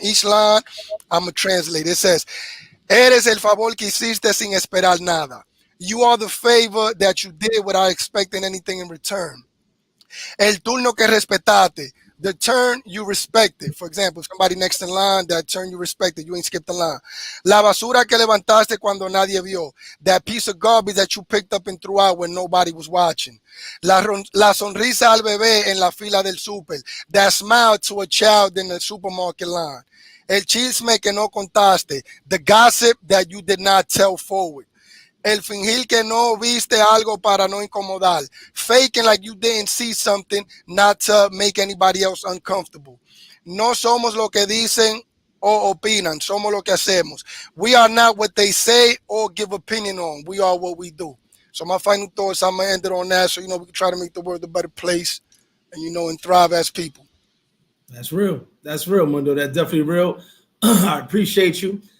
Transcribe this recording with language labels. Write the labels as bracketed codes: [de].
[en] Each line, I'm gonna translate. It says, [es] "Eres el favor que hiciste sin esperar nada." [en] You are the favor that you did without expecting anything in return. [es] El turno que respetaste. [en] The turn you respected. For example, somebody next in line, that turn you respected. You ain't skipped the line. [es] La basura que levantaste cuando nadie vio. [en] That piece of garbage that you picked up and threw out when nobody was watching. [es] La sonrisa al bebé en la fila del súper. [en] That smile to a child in the supermarket line. [es] El chisme que no contaste. [en] The gossip that you did not tell forward. [es] El fingir que no viste algo para no incomodar. [en] Faking like you didn't see something, not to make anybody else uncomfortable. [es] No somos lo que dicen o opinan. Somos lo que hacemos. [en] We are not what they say or give opinion on. We are what we do. So my final thoughts, I'm going to end it on that. So, we can try to make the world a better place and, and thrive as people. That's real. That's real, Mundo. That's definitely real. I appreciate you.